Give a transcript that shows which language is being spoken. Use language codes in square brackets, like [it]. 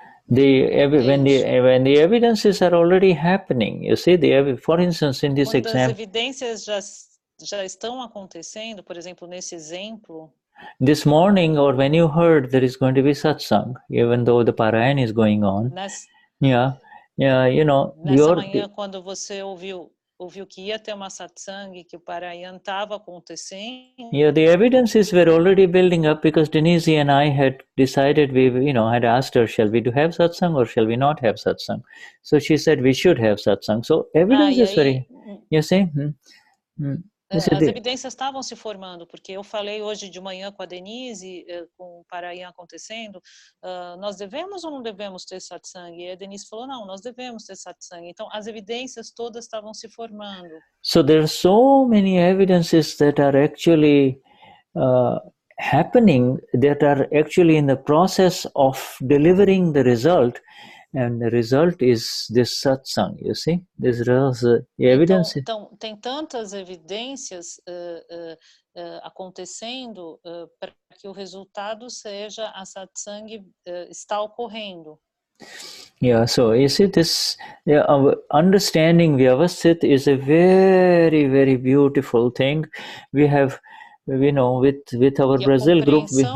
[en] when the evidences are already happening, you see, for instance, in this [pt] Quando as [en] example, [pt] evidências já estão acontecendo, por exemplo, nesse exemplo, [en] this morning, or when you heard there is going to be satsang, even though the parayan is going on, you know, [pt] nessa manhã, quando você ouviu que ia ter uma satsang, que o parayan estava acontecendo. [en] Yeah, the evidences were already building up because Denise and I had decided, had asked her, shall we have satsang or shall we not have satsang? So she said we should have satsang. So evidence is very, you see? [pt] As evidências estavam se formando, porque eu falei hoje de manhã com a Denise, com o parayan acontecendo, nós devemos ou não devemos ter satsang? E a Denise falou, não, nós devemos ter satsang. Então, as evidências todas estavam se formando. [en] So there are so many evidences that are actually happening, that are actually in the process of delivering the result. And the result is this satsang, you see? This evidence. [pt] Então, tem tantas evidências acontecendo para que o resultado seja a satsang está ocorrendo. [en] Yeah, so you see this, understanding Vyavasthit is a very, very beautiful thing. We have, with our Brazil group,